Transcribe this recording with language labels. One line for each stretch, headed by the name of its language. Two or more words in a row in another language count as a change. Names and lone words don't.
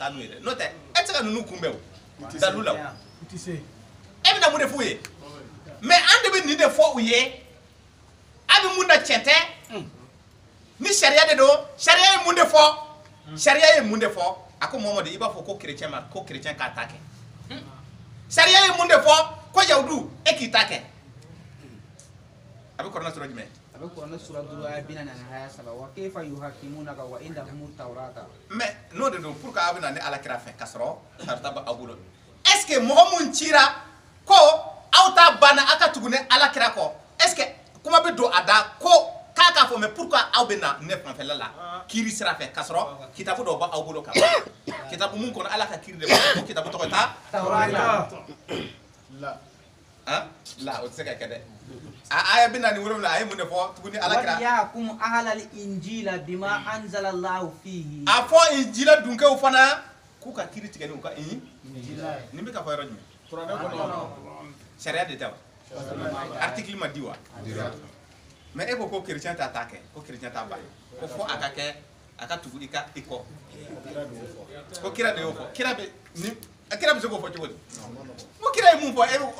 Bambara: taa n'u ye dɛ n'o tɛ e tɛ se ka ninnu kunbɛn o dalu la o e bɛna mun de f'u ye mais an de bɛ nin de fɔ u ye a bɛ mun na tiɲɛ tɛ ni sariya de don sariya ye mun de fɔ sariya ye mun de fɔ a ko Muhamadu i b'a fɔ ko chrétien ma ko chrétien k'a ta kɛ sariya ye mun de fɔ ko yahudu e k'i ta kɛ a bɛ kɔrɔna sura jumɛn a bɛ kɔrɔna sura 5 aya 43
Arabic: وكيف يحكمونك وعندهم التوراة
Bambara: mais n'o de don
French: pour que
Bambara: a bɛ na ni ala kira fɛ ka sɔrɔ sarata bɛ aw bolo
French: est ce que
Bambara: mɔgɔ mun cira ko aw ta banna a ka tugu ni ala kira kɔ
French: est ce que
Bambara: kuma bɛ don a da ko k'a k'a fɔ
French: mais pourquoi
Bambara: aw bɛ na ne fanfɛla la kiiri sira fɛ ka sɔrɔ kitabu dɔw b'aw bolo ka ban kitabu mun kɔnɔ ala ka kiiri de b'a ko kitabu tɔgɔ ta la o tɛ se ka kɛ dɛ a aya 47 a ye mun de fɔ tuguni ala kira
Arabic: وليحكم أهل الإنجيل بما أنزل الله فيه
Bambara: a fɔ injila dunkɛw fana k'u ka kiiri tigɛ n'u ka nin bɛ ka fɔ yɔrɔ jumɛn sariya de tɛ wa article ma di wa mais e ko chrétien t'a ta kɛ ko chrétien t'a ba ko fo a ka kɛ a ka tugu i kɔ ko kira de y'o fɔ kira bɛ se k'o fɔ cogo di ko kira ye mun fɔ